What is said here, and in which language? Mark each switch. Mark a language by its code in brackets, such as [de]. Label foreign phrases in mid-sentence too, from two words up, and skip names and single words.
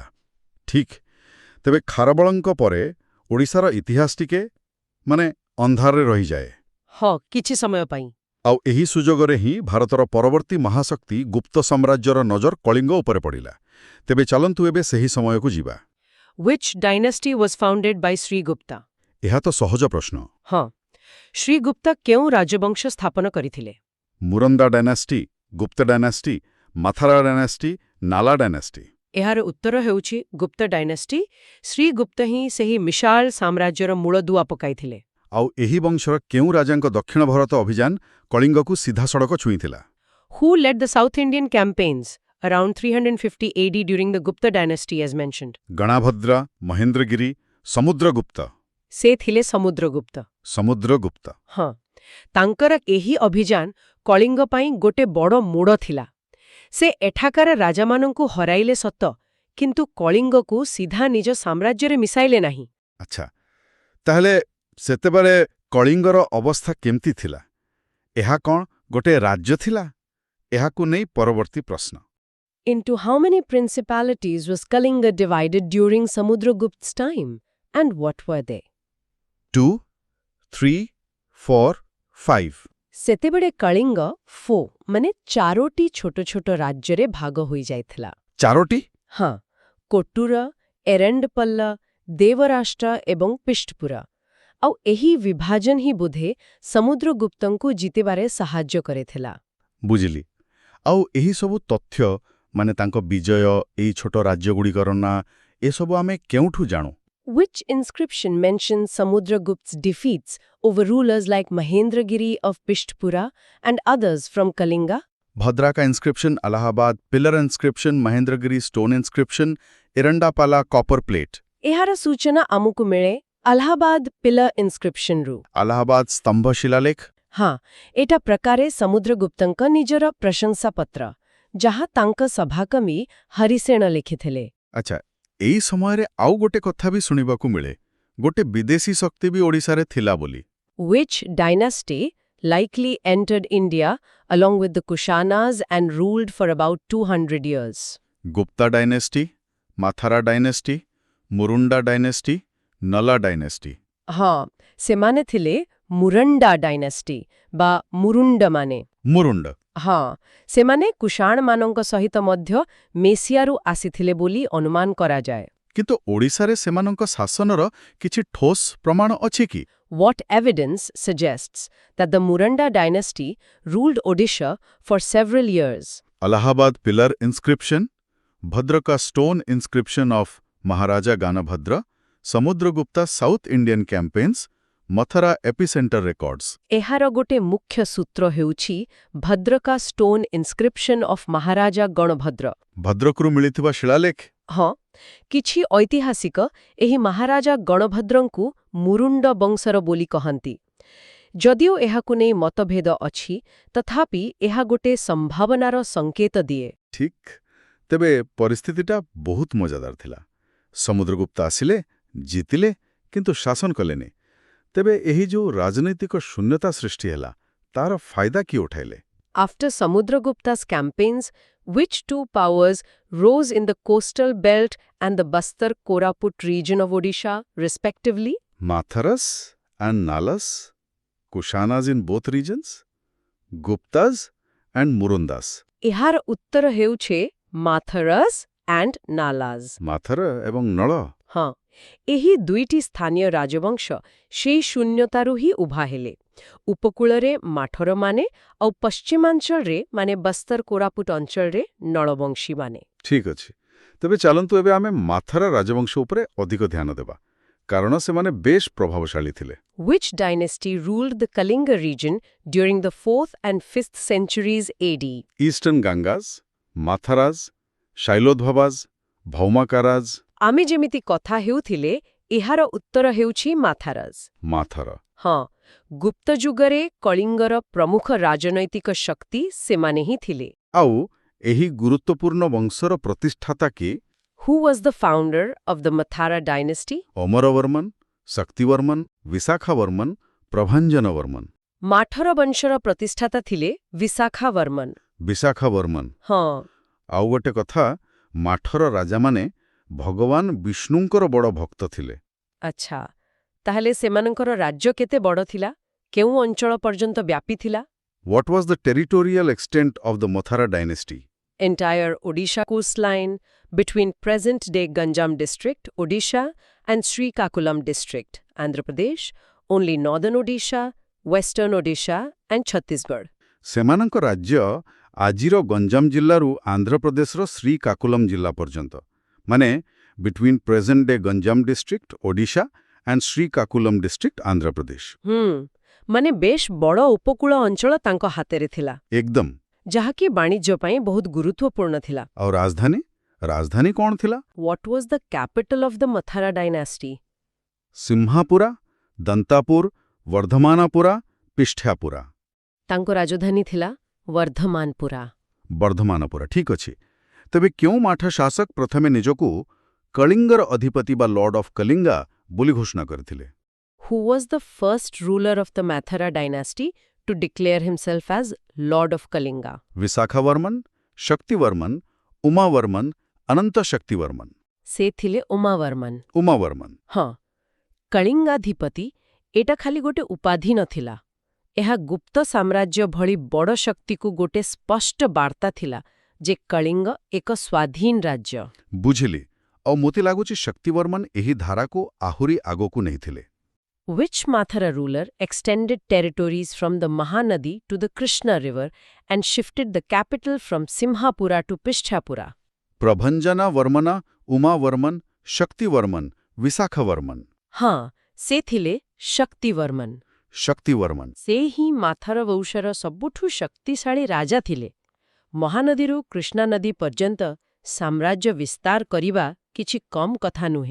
[or] ଠିକ୍। ତେବେ ଖାରବଳଙ୍କ ପରେ ଓଡ଼ିଶାର ଇତିହାସ ଟିକେ ଅନ୍ଧାରରେ ରହିଯାଏ। ହଁ, କିଛି ସମୟ ପାଇଁ। ଆଉ ଏହି ସୁଯୋଗରେ ହିଁ ଭାରତର ପରବର୍ତ୍ତୀ ମହାଶକ୍ତି ଗୁପ୍ତ ସାମ୍ରାଜ୍ୟର ନଜର କଳିଙ୍ଗ ଉପରେ ପଡ଼ିଲା। ତେବେ ଚାଲନ୍ତୁ ଏବେ ସେହି ସମୟକୁ ଯିବା। Which dynasty was founded by Srigupta? ଏହା ତ ସହଜ ପ୍ରଶ୍ନ। ହଁ, ଶ୍ରୀଗୁପ୍ତା କେଉଁ ରାଜବଂଶ ସ୍ଥାପନ କରିଥିଲେ? [en] Muranda dynasty, Gupta dynasty, Mathara dynasty, Nala dynasty? [or] ଏହାର ଉତ୍ତର ହେଉଛି ଗୁପ୍ତ ଡାଇନାଷ୍ଟି। ଶ୍ରୀଗୁପ୍ତ ହିଁ ସେହି ବିଶାଳ ସାମ୍ରାଜ୍ୟର ମୂଳଦୁଆ ପକାଇଥିଲେ। ଆଉ ଏହି ବଂଶର କେଉଁ ରାଜାଙ୍କ ଦକ୍ଷିଣ ଭାରତ ଅଭିଯାନ କଳିଙ୍ଗକୁ ସିଧାସଳଖ ଛୁଇଁଥିଲା? [en] Who led the South Indian campaigns around 350 AD during the Gupta dynasty as mentioned? ଗଣାଭଦ୍ରା, ମହେନ୍ଦ୍ରଗିରି, ସମୁଦ୍ରଗୁପ୍ତ? [or] ସେ ଥିଲେ ସମୁଦ୍ରଗୁପ୍ତ। ସମୁଦ୍ରଗୁପ୍ତ। ହଁ, ତାଙ୍କର ଏହି ଅଭିଯାନ କଳିଙ୍ଗ ପାଇଁ ଗୋଟେ ବଡ଼ ମୋଡ଼ ଥିଲା। ସେ ଏଠାକାର ରାଜାମାନଙ୍କୁ ହରାଇଲେ ସତ, କିନ୍ତୁ କଳିଙ୍ଗକୁ ସିଧା ନିଜ ସାମ୍ରାଜ୍ୟରେ ମିଶାଇଲେ ନାହିଁ। ଆଚ୍ଛା, ତାହେଲେ ସେତେବେଳେ କଳିଙ୍ଗର ଅବସ୍ଥା କେମିତି ଥିଲା? ଏହା କ'ଣ ଗୋଟେ ରାଜ୍ୟ ଥିଲା? ଏହାକୁ ନେଇ ପରବର୍ତ୍ତୀ ପ୍ରଶ୍ନ। [en] Into how many principalities was Kalinga divided during Samudragupta's time? And what were they? 2, 3, 4, 5? [or] ସେତେବେଳେ କଳିଙ୍ଗ ଚାରୋଟି ଛୋଟ ଛୋଟ ରାଜ୍ୟରେ ଭାଗ ହୋଇଯାଇଥିଲା। ଚାରୋଟି? ହଁ, କୋଟୁର, ଏରେଣ୍ଡପଲ୍ଲ, ଦେବରାଷ୍ଟ୍ର ଏବଂ ପିଷ୍ଠପୁର। ଆଉ ଏହି ବିଭାଜନ ହିଁ ବୋଧେ ସମୁଦ୍ରଗୁପ୍ତଙ୍କୁ ଜିତିବାରେ ସାହାଯ୍ୟ କରିଥିଲା। ବୁଝିଲି। ଆଉ ଏହି ସବୁ ତଥ୍ୟ, ତାଙ୍କ ବିଜୟ, ଏହି ଛୋଟ ରାଜ୍ୟଗୁଡ଼ିକର ନାଁ, ଏସବୁ ଆମେ କେଉଁଠୁ ଜାଣୁ? [en] Which inscription mentions Samudragupta's defeats over rulers like Mahendragiri of Pishtpura and others from Kalinga? Bhadraka inscription, Allahabad pillar inscription, Mahendragiri stone inscription, Erandapala copper plate. [or] ଏହାର ସୂଚନା ଆମକୁ ମିଳେ ଆଲାହାବାଦ ପିଲର ଇନସ୍କ୍ରିପ୍ସନରୁ। ଆଲାହାବାଦ ସ୍ତମ୍ଭ ଶିଳାଲେଖ? ହଁ, ଏଟା ପ୍ରକାରେ ସମୁଦ୍ରଗୁପ୍ତଙ୍କ ନିଜର ପ୍ରଶଂସାପତ୍ର, ଯାହା ତାଙ୍କ ସଭାକର୍ମୀ ହରିସେନ ଲେଖିଥିଲେ। ଆଚ୍ଛା, ଏହି ସମୟରେ ଆଉ ଗୋଟେ କଥା ବି ଶୁଣିବାକୁ ମିଳେ, ଗୋଟେ ବିଦେଶୀ ଶକ୍ତି ବି ଓଡ଼ିଶାରେ ଥିଲା ବୋଲି। [en] Which dynasty likely entered India along with the Kushanas and ruled for about 200 years? Gupta dynasty, Mathara dynasty, Murunda dynasty, Nala dynasty? [or] ହଁ, ସେମାନେ ଥିଲେ ମୁରଣ୍ଡା ଡାଇନାଷ୍ଟି ବା ମୁରୁଣ୍ଡମାନେ। ମୁରୁଣ୍ଡ? ହଁ, ସେମାନେ କୁଷାଣମାନଙ୍କ ସହିତ ମଧ୍ୟ ମେସିଆରୁ ଆସିଥିଲେ ବୋଲି ଅନୁମାନ କରାଯାଏ। କିନ୍ତୁ ଓଡ଼ିଶାରେ ସେମାନଙ୍କ ଶାସନର କିଛି ଠୋସ୍ ପ୍ରମାଣ ଅଛି କି? [en] What evidence suggests that the Muranda dynasty ruled Odisha for several years? Allahabad pillar inscription, Bhadraka stone inscription of Maharaja Ganabhadra, Samudragupta South Indian campaigns, Mathura epicenter records. [or] ଏହାର ଗୋଟେ ମୁଖ୍ୟ ସୂତ୍ର ହେଉଛି ଭଦ୍ରକା ଷ୍ଟୋନ୍ ଇନ୍ସ୍କ୍ରିପ୍ସନ୍ ଅଫ୍ ମହାରାଜା ଗଣଭଦ୍ର। ଭଦ୍ରକରୁ ମିଳିଥିବା ଶିଳାଲେଖ। ହଁ, କିଛି ଐତିହାସିକ ଏହି ମହାରାଜା ଗଣଭଦ୍ରଙ୍କୁ ମୁରୁଣ୍ଡ ବଂଶର ବୋଲି କହନ୍ତି। ଯଦିଓ ଏହାକୁ ନେଇ ମତଭେଦ ଅଛି, ତଥାପି ଏହା ଗୋଟେ ସମ୍ଭାବନାର ସଙ୍କେତ ଦିଏ। ଠିକ୍। ତେବେ ପରିସ୍ଥିତିଟା ବହୁତ ମଜାଦାର ଥିଲା। ସମୁଦ୍ରଗୁପ୍ତ ଆସିଲେ, ଜିତିଲେ, କିନ୍ତୁ ଶାସନ କଲେନି। ତେବେ ଏହି ଯେଉଁ ରାଜନୈତିକ ଶୂନ୍ୟତା ସୃଷ୍ଟି ହେଲା, ତାର ଫାଇଦା କିଏ ଉଠାଇଲେ? [en] After Samudragupta's campaigns, which two powers rose in the coastal belt and the Bastar Koraput region of Odisha, respectively? Matharas and Nalas, Kushanas in both regions, Guptas and Murundas. [or] ଏହାର ଉତ୍ତର ହେଉଛି [en] Matharas and Nalas. [or] ମାଥର ଏବଂ ନଳ। ହଁ, ଏହି ଦୁଇଟି ସ୍ଥାନୀୟ ରାଜବଂଶ ସେହି ଶୂନ୍ୟତାରୁ ହିଁ ଉଭା ହେଲେ। ଉପକୂଳରେ ମାଠରମାନେ ଆଉ ପଶ୍ଚିମାଞ୍ଚଳରେ ମାନେ ବସ୍ତର କୋରାପୁଟ ଅଞ୍ଚଳରେ ନଳବଂଶୀମାନେ। ଠିକ୍ ଅଛି। ତେବେ ଚାଲନ୍ତୁ ଏବେ ଆମେ ମାଥର ରାଜବଂଶ ଉପରେ ଅଧିକ ଧ୍ୟାନ ଦେବା, କାରଣ ସେମାନେ ବେଶ ପ୍ରଭାବଶାଳୀ ଥିଲେ। [en] Which dynasty ruled the Kalinga region during the 4th and 5th centuries AD? ଇଷ୍ଟର୍ଣ୍ଣ ଗାଙ୍ଗାଜ, ମାଥାରାଜ, ଶୈଲୋଦ୍ଭବାଜ, ଭୌମାକାରାଜ। [or] ଆମେ ଯେମିତି କଥା ହେଉଥିଲେ, ଏହାର ଉତ୍ତର ହେଉଛି ମାଥାରସ। ମାଥର। ହଁ, ଗୁପ୍ତ ଯୁଗରେ କଳିଙ୍ଗର ପ୍ରମୁଖ ରାଜନୈତିକ ଶକ୍ତି ସେମାନେ ହିଁ ଥିଲେ। ଆଉ ଏହି ଗୁରୁତ୍ୱପୂର୍ଣ୍ଣ ବଂଶର ପ୍ରତିଷ୍ଠାତା କିଏ? [en] Who was the founder of the Mathara dynasty? ଅମରବର୍ମନ, ଶକ୍ତିବର୍ମନ, ବିଶାଖାବର୍ମନ, ପ୍ରଭାଞ୍ଜନବର୍ମନ। [or] ମାଠର ବଂଶର ପ୍ରତିଷ୍ଠାତା ଥିଲେ ବିଶାଖାବର୍ମନ। ବିଶାଖାବର୍ମନ। ହଁ, ଆଉ ଗୋଟେ କଥା, ମାଠର ରାଜାମାନେ ଭଗବାନ ବିଷ୍ଣୁଙ୍କର ବଡ଼ ଭକ୍ତ ଥିଲେ। ଆଚ୍ଛା, ତାହେଲେ ସେମାନଙ୍କର ରାଜ୍ୟ କେତେ ବଡ଼ ଥିଲା? କେଉଁ ଅଞ୍ଚଳ ପର୍ଯ୍ୟନ୍ତ ବ୍ୟାପିଥିଲା? [en] What was the territorial extent of the Mathura dynasty? Entire Odisha coastline between present-day Ganjam district, Odisha, and Srikakulam district, Andhra Pradesh, only northern Odisha, western Odisha, and Chhattisgarh. [or] ସେମାନଙ୍କ ରାଜ୍ୟ ଆଜିର ଗଞ୍ଜାମ ଜିଲ୍ଲାରୁ ଆନ୍ଧ୍ରପ୍ରଦେଶର ଶ୍ରୀକାକୁଲମ ଜିଲ୍ଲା ପର୍ଯ୍ୟନ୍ତ, ମାନେ [en] between present day Ganjam district Odisha and Srikakulam district Andhra Pradesh. [or] ମାନେ ବେଶ ବଡ଼ ଉପକୂଳ ଅଞ୍ଚଳ ତାଙ୍କ ହାତରେ ଥିଲା, ଏକଦମ। ଯାହାକି ବାଣିଜ୍ୟ ପାଇଁ ବହୁତ ଗୁରୁତ୍ୱପୂର୍ଣ୍ଣ ଥିଲା। ଆଉ ରାଜଧାନୀ? ରାଜଧାନୀ କ'ଣ ଥିଲା? [en] What was the capital of the Mathura dynasty? ସିମ୍ହାପୁରା, ଦନ୍ତାପୁର, ବର୍ଦ୍ଧମାନପୁରା, ପିଷ୍ଠାପୁରା। [or] ତାଙ୍କ ରାଜଧାନୀ ଥିଲା ବର୍ଦ୍ଧମାନପୁରା। ବର୍ଦ୍ଧମାନପୁରା, ଠିକ୍ ଅଛି। ତେବେ କେଉଁ ମାଠ ଶାସକ ପ୍ରଥମେ ନିଜକୁ କଳିଙ୍ଗର ଅଧିପତି ବା [en] Lord of Kalinga [or] ବୋଲି ଘୋଷଣା କରିଥିଲେ? [en] Who was the first ruler of the Mathura dynasty to declare himself as Lord of Kalinga? ବିଶାଖାବର୍ମନ, ଶକ୍ତିବର୍ମନ, ଉମାବର୍ମନ, ଅନନ୍ତ ଶକ୍ତିବର୍ମନ। [or] ସେ ଥିଲେ ଉମାବର୍ମନ। ଉମାବର୍ମନ। ହଁ, କଳିଙ୍ଗାଧିପତି ଏଟା ଖାଲି ଗୋଟେ ଉପାଧି ନଥିଲା। ଏହା ଗୁପ୍ତ ସାମ୍ରାଜ୍ୟ ଭଳି ବଡ଼ ଶକ୍ତିକୁ ଗୋଟେ ସ୍ପଷ୍ଟ ବାର୍ତ୍ତା ଥିଲା ଯେ କଳିଙ୍ଗ ଏକ ସ୍ୱାଧୀନ ରାଜ୍ୟ। ବୁଝିଲି। ଆଉ ମୋତେ ଲାଗୁଛି ଶକ୍ତିବର୍ମନ ଏହି ଧାରାକୁ ଆହୁରି ଆଗକୁ ନେଇଥିଲେ। [en] Which Mathura ruler extended territories from the Mahanadi to the Krishna river and shifted the capital from Simhapura to Pishtapura? ପ୍ରଭଞ୍ଜନା ବର୍ମନ, ଉମାବର୍ମନ, ଶକ୍ତିବର୍ମନ, ବିଶାଖବର୍ମନ। [or] ହଁ, ସେ ଥିଲେ ଶକ୍ତିବର୍ମନ। ଶକ୍ତିବର୍ମନ। ସେ ହିଁ ମାଥର ବଂଶର ସବୁଠୁ ଶକ୍ତିଶାଳୀ ରାଜା ଥିଲେ। ମହାନଦୀରୁ କୃଷ୍ଣା ନଦୀ ପର୍ଯ୍ୟନ୍ତ ସାମ୍ରାଜ୍ୟ ବିସ୍ତାର କରିବା କିଛି କମ୍ କଥା ନୁହେଁ।